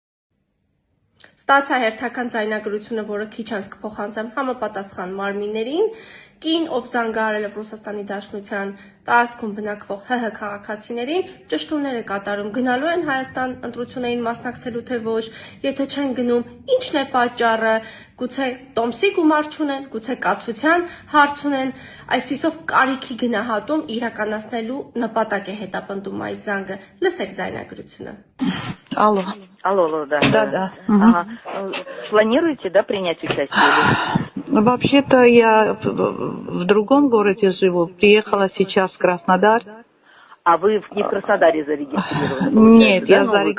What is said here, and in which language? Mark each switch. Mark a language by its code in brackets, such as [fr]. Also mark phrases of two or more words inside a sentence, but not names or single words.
[hy] Ստացա հերթական ձայնագրությունը, որը քիչ անց կփոխանցեմ համապատասխան մարմիններին, կին, ով զանգահարել է Ռուսաստանի Դաշնության տարածքում բնակվող ՀՀ քաղաքացիներին, ճշտումներ է կատարում, գնալու են Հայաստան ընտրություններին մասնակցելու թե ոչ, եթե չեն գնում, ինչն է պատճառը, գուցե տոմսի գումար չունեն, գուցե կացության հարց ունեն, այսպիսով կարիքի գնահատում իրականացնելու напատակ է հետապնդում այս զանգը։ Լսեք ձայնագրությունը։ [ru] Алло, да. Ага. Планируете, да, принять участие? Вообще-то я в другом городе живу, приехала сейчас в Краснодар. А вы не в Краснодаре зарегистрированы? Нет, да? я зарегистрирована.